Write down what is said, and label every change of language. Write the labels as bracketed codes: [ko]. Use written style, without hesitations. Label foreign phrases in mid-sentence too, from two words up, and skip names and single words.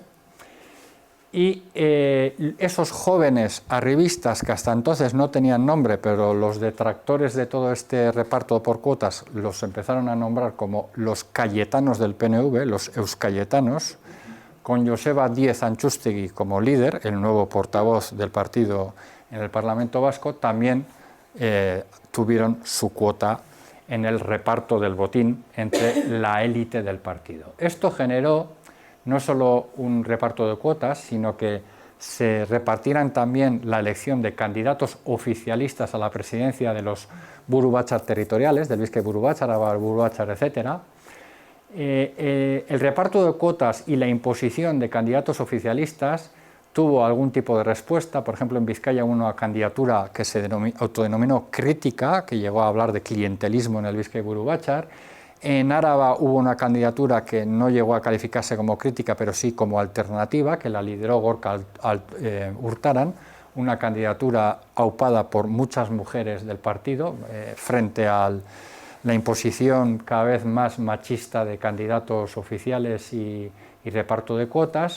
[es] Y esos jóvenes arribistas que hasta entonces no tenían nombre, pero los detractores de todo este reparto por cuotas los empezaron a nombrar como los cayetanos del PNV, los euskayetanos, con Joseba Díez Antxustegi como líder, el nuevo portavoz del partido en el Parlamento Vasco, también tuvieron su cuota en el reparto del botín entre la élite del partido. Esto generó no solo un reparto de cuotas, sino que se repartieran también la elección de candidatos oficialistas a la presidencia de los Buru Batzar territoriales, del Bizkai Buru Batzar, Abar Buru Batzar, etc. El reparto de cuotas y la imposición de candidatos oficialistas tuvo algún tipo de respuesta. Por ejemplo, en Vizcaya hubo una candidatura que se autodenominó crítica, que llegó a hablar de clientelismo en el Bizkai Buru Batzar. En Áraba hubo una candidatura que no llegó a calificarse como crítica, pero sí como alternativa, que la lideró Gorka Urtaran, una candidatura aupada por muchas mujeres del partido, frente a la imposición cada vez más machista de candidatos oficiales y reparto de cuotas.